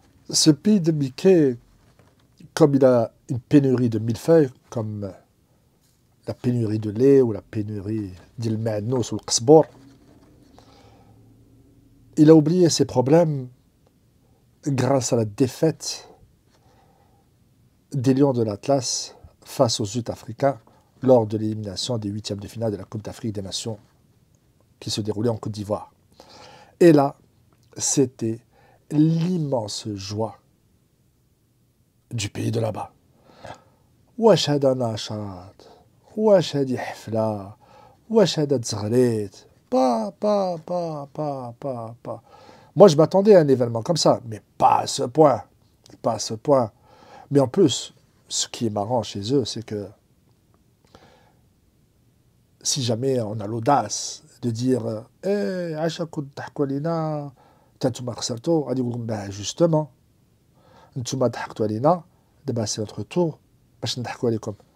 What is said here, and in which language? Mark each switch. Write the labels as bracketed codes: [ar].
[fr] Ce pays de Mickey, comme il a une pénurie de millefeuilles, comme la pénurie de lait ou la pénurie d'ilma'nos ou le qsbour, il a oublié ses problèmes grâce à la défaite des Lions de l'Atlas face aux Sud-Africains lors de l'élimination des 8e de finale de la Coupe d'Afrique des Nations qui se déroulait en Côte d'Ivoire. Et là, c'était l'immense joie du pays de là-bas. [ar] واش هذا نشاط واش هذه حفلة واش هذا تزغريت pas. [fr] Moi, je m'attendais à un événement comme ça, mais pas à ce point. Pas à ce point. Mais en plus, ce qui est marrant chez eux, c'est que si jamais on a l'audace de dire Eh, [ar] عشا كنت تضحكوا علينا حتى نتوما خسرتوا غادي يقول لهم [fr] ben justement [ar] نتوما ضحكتوا علينا دابا [fr] c'est notre tour [ar] باش نضحكوا عليكم.